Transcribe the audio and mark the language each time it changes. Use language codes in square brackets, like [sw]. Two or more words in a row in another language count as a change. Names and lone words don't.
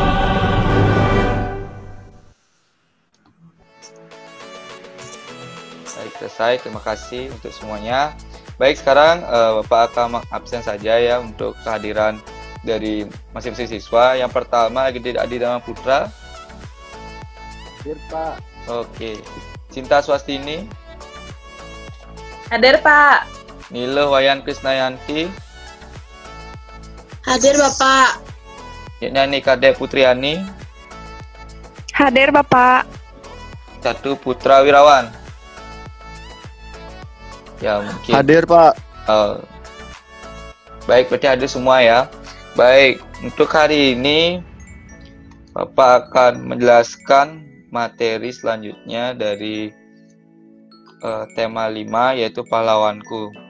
[id] Baik, selesai. Terima kasih untuk semuanya. Baik, sekarang Bapak akan absen saja ya untuk kehadiran dari masing-masing siswa. Yang pertama Adi Dharma Putra. Hadir, Pak. Oke. Cinta Swastini. Hadir, Pak. Niluh Wayan Krisnayanti. Hadir, Bapak. Nyanyi Kadek Putriani. Hadir, Bapak. Satu Putra Wirawan. Ya, mungkin. Hadir, Pak. Baik, berarti hadir semua ya. Baik, untuk hari ini Bapak akan menjelaskan materi selanjutnya dari tema 5, yaitu pahlawanku.